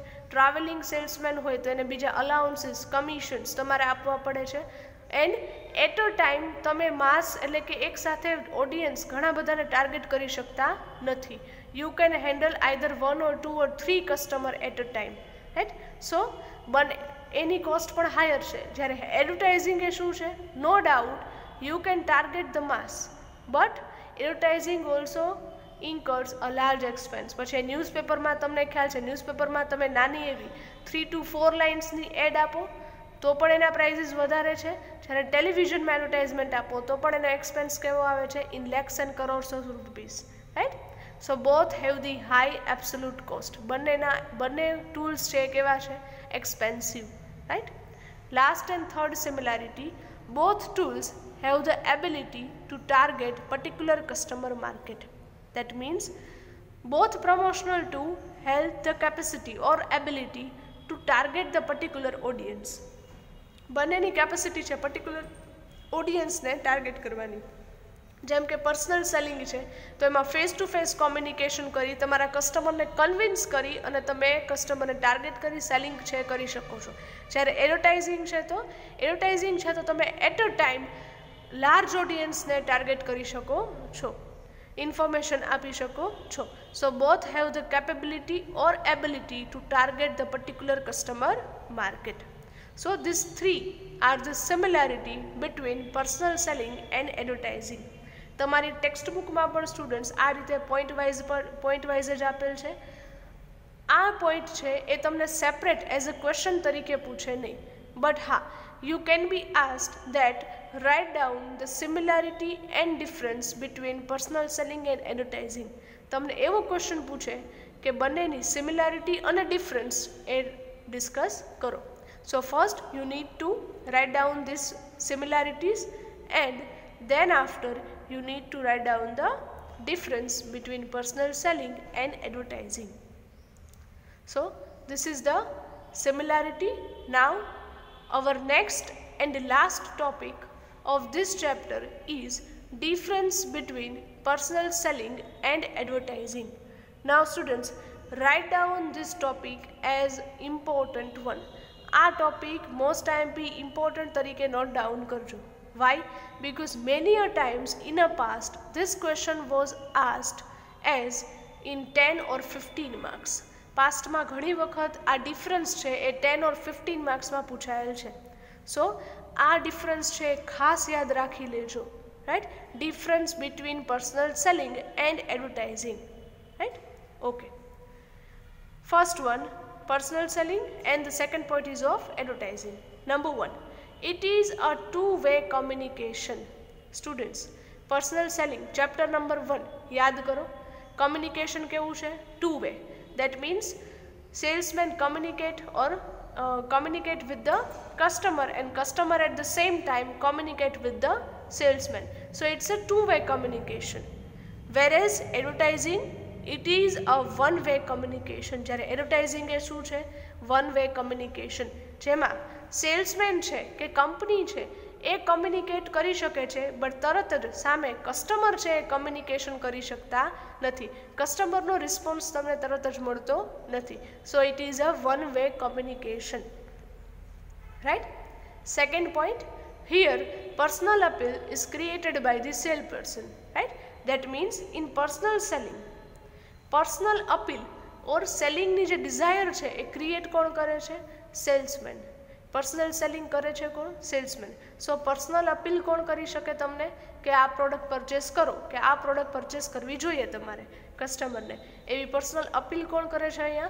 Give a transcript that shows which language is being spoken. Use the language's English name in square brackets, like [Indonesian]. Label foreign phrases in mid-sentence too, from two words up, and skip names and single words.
[English] traveling salesman [Gujarati] હોય તો એને બીજા [English] allowances, commissions [Gujarati] તમારે આપવા પડે છે. [English] and at a time [Gujarati] તમે માસ એટલે કે એક સાથે ઓડિયન્સ ઘણા બધાને ટાર્ગેટ કરી શકતા નથી. [English] You can handle either 1 or 2 or 3 customer at a time, right? [Gujarati] So એની કોસ્ટ પણ હાયર છે. જ્યારે એડવર્ટાઇઝિંગ એ શું છે? [English] No doubt you can target the mass, but advertising also incurs a large expense. [Gujarati] પછી ન્યૂઝપેપરમાં તમને ખ્યાલ છે, ન્યૂઝપેપરમાં તમે નાની એવી 3 to 4 લાઇન્સની એડ આપો તો પણ એના પ્રાઇઝીસ વધારે છે. જ્યારે ટેલિવિઝનમાં એડવર્ટાઇઝમેન્ટ આપો તો પણ એનો એક્સપેન્સ કેવો આવે છે? [English] In lakhs and crores of rupees, right? So both have the high absolute cost. [Gujarati] બંને ટૂલ્સ છે કેવા છે? [English] Expensive, right? Last and third similarity, both tools have the ability to target particular customer market. That means both promotional tool have the capacity or ability to target the particular audience. [Gujarati] બંનેની કેપેસિટી છે [English] particular audience [Gujarati] ટાર્ગેટ કરવાની. જેમ કે [English] personal selling [Gujarati] છે તો એમાં [English] face to face communication [Gujarati] કરી તમારા કસ્ટમરને કન્વિન્સ કરી અને તમે કસ્ટમરને ટાર્ગેટ કરી સેલિંગ છે કરી શકો છો. જ્યારે એડવર્ટાઇઝિંગ છે તો તમે [English] at a time large audience [Gujarati] ટાર્ગેટ કરી શકો છો, ઇન્ફોર્મેશન આપી શકો છો. [English] So both have the capability or ability to target the particular customer market. So these three are the similarity between personal selling and advertising. [Gujarati] તમારી [English] text book [Gujarati] પણ સ્ટુડન્ટ્સ આ રીતે [English] point wise [Gujarati] જ આપેલ છે. આ પોઈન્ટ છે એ તમને [English] separate as a question [Gujarati] તરીકે પૂછે નહીં, [English] But હા you can be asked that write down the similarity and difference between personal selling and advertising. [Gujarati] તમને એવો ક્વેશ્ચન પૂછે કે બંનેની સિમિલારિટી અને ડિફરન્સ એ ડિસ્કસ કરો. [English] So first you need to write down these similarities and then after you need to write down the difference between personal selling and advertising. So this is the similarity. Now our next and last topic of this chapter is difference between personal selling and advertising. Now students, write down this topic as important one. [Gujarati] આ ટોપિક [English] most time be important [Gujarati] તરીકે [English] note down [Gujarati] કરજો. [English] વાય? Because many a times in a past this question was asked as in 10 or 15 marks. [Gujarati] પાસ્ટમાં ઘણી વખત આ ડિફરન્સ છે એ 10 or 15 માર્ક્સમાં પૂછાયેલ છે. સો આ ડિફરન્સ છે ખાસ યાદ રાખી લેજો, રાઈટ? [English] Difference between personal selling and advertising, right? Okay, first one personal selling and the second point is of advertising. Number 1, it is a two-way communication. Students, personal selling chapter number 1 [Gujarati] યાદ કરો. communication કેવું છે? [English] two way. That means salesman communicate with the customer and customer at the same time communicate with the salesman. So it's a two-way communication. Whereas advertising, it is a one-way communication. [Gujarati] જ્યારે એડવર્ટાઇઝિંગ એ શું છે? [English] one-way communication. [Gujarati] જેમાં સેલ્સમેન છે કે કંપની છે એ કમ્યુનિકેટ કરી શકે છે, બટ તરત જ સામે કસ્ટમર છે એ કમ્યુનિકેશન કરી શકતા નથી. કસ્ટમરનો રિસ્પોન્સ તમને તરત જ મળતો નથી. [English] So it is a one-way communication, right? Second point, here personal appeal is created by the salesperson, right? That means in personal selling, personal appeal or selling [Gujarati] જે ડિઝાયર છે એ ક્રિએટ કોણ કરે છે? સેલ્સમેન. [English] personal selling [Gujarati] કરે છે કોણ? સેલ્સમેન. સો [English] personal appeal [Gujarati] કોણ કરી શકે તમને કે આ [English] product purchase [Gujarati] કરો, કે આ [English] product purchase [Gujarati] કરવી જોઈએ તમારે કસ્ટમરને, એવી [English] personal appeal [Gujarati] કોણ કરે છે અહીંયા?